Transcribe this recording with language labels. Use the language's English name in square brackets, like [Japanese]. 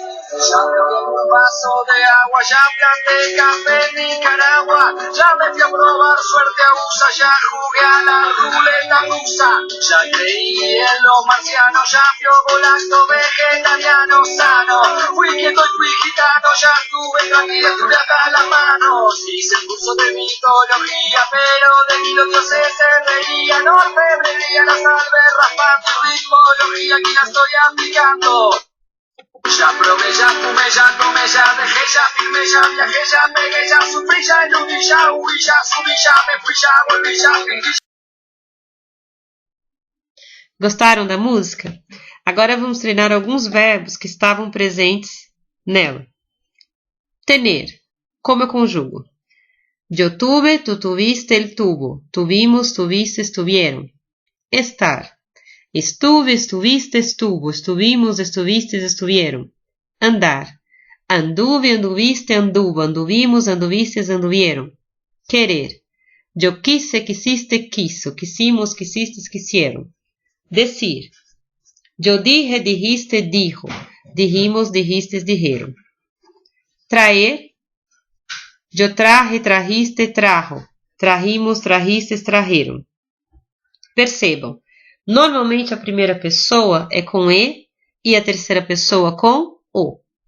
[Spanish] Ya me ahorré un vaso de agua, ya planté café en Nicaragua, ya me fui a probar suerte a USA, ya jugué a la ruleta rusa, ya creí en los marcianos, ya fui volando vegetariano sano, fui quieto y fui gitano, ya estuve tranquilo, estuve hasta las manos, hice el curso de mitología, pero de mí los dioses se reían, orfebrería la salve raspando, ritmología aquí la estoy aplicando. Ya probé, ya fumé, ya tomé, ya dejé, ya firmé, ya viajé, ya pegué, ya sufrí, ya eludí, ya huí, ya subí, ya me fui, ya volví, ya fingí. [Portuguese] Gostaram da música? Agora vamos treinar alguns verbos que estavam presentes nela. Tener. Como eu conjugo? [Spanish] Yo tuve, tú tuviste, él tuvo. Tuvimos, tuviste, estuvieron. Estar. Estuve, estuviste, estuvo. Estuvimos, estuvistes, estuvieron. Andar. Anduve, anduviste, anduvo, anduvimos, anduvistes, anduvieron. Querer. Yo quise, quisiste, quiso, quisimos, quisistes, quisieron. Decir. Yo dije, dijiste, dijo, dijimos, dijistes, dijeron. Traer. Yo traje, trajiste, trajo, trajimos, trajistes, trajeron. [Portuguese] Percebam, normalmente a primeira pessoa é com e a terceira pessoa com o.